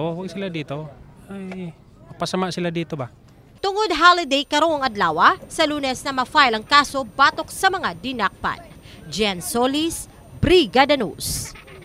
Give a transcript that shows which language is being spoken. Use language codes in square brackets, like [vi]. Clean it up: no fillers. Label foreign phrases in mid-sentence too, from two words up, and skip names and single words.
[tl] Wag sila dito. Ay, mapasama sila dito ba. [ceb] Tungod holiday karong adlaw, sa Lunes na ma-file ang kaso batok sa mga dinakpan. Jen Solis, Brigada News.